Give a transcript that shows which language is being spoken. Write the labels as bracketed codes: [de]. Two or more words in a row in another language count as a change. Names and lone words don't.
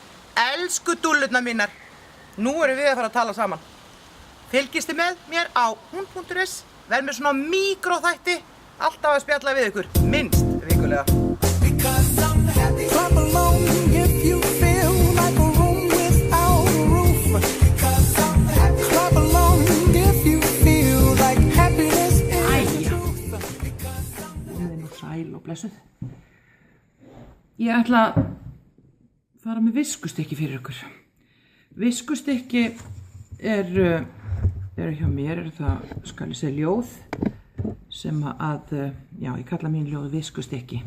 [is] Elsku dúllurnar mínar, nú erum við að fara að tala saman. Fylgistu með mér á hun.is, verð með svona míkróþætti, alltaf að spjalla við ykkur, minnst vikulega. [en] Clap along if you feel like a room without a roof. Clap along if you feel like happiness is the truth. [is] Þið er nú sæl og blessuð. Ég ætla að fara með viskustykki fyrir ykkur. Viskustykki er hjá mér, það skal ég segja ljóð sem að, já, ég kalla mín ljóð viskustykki.